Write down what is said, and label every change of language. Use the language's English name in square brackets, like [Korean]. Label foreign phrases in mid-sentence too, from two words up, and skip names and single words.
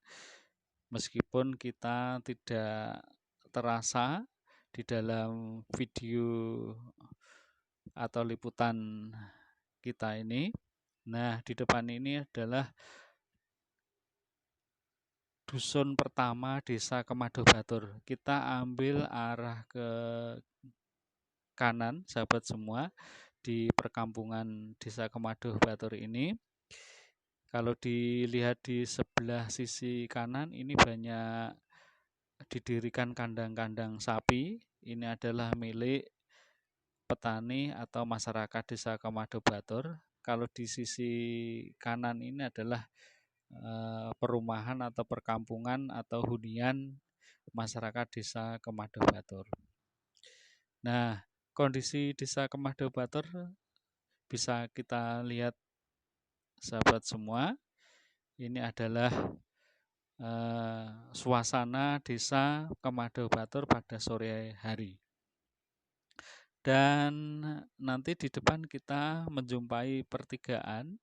[Indonesian] Meskipun kita tidak terasa di dalam video atau liputan kita ini. Nah, di depan ini adalah dusun pertama Desa Kemado Batur. Kita ambil arah ke kanan, sahabat semua, di perkampungan Desa Kemado Batur ini. Kalau dilihat di sebelah sisi kanan, ini banyak didirikan kandang-kandang sapi. Ini adalah milik petani atau masyarakat Desa Kemado Batur. Kalau di sisi kanan ini adalah perumahan atau perkampungan atau hunian masyarakat Desa Kemado Batur. Nah, kondisi Desa Kemado Batur bisa kita lihat, sahabat semua. Ini adalah suasana Desa Kemado Batur pada sore hari. Dan nanti di depan kita menjumpai pertigaan.